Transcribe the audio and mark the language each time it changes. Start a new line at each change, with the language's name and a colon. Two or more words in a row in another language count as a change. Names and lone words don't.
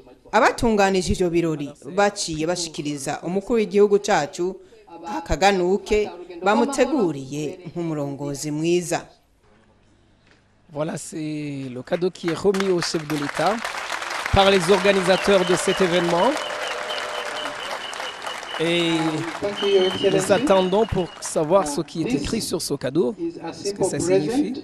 Rundi: abatunganije ivyo birori baciye bashikiriza umukuru w'igihugu cacu akaganuke bamuteguriye nk'umurongozi mwiza.
French: Voilà, c'est le cadeau qui est remis au chef de l'État par les organisateurs de cet événement. Et nous attendons pour savoir ce qui est écrit sur ce cadeau, ce que ça signifie.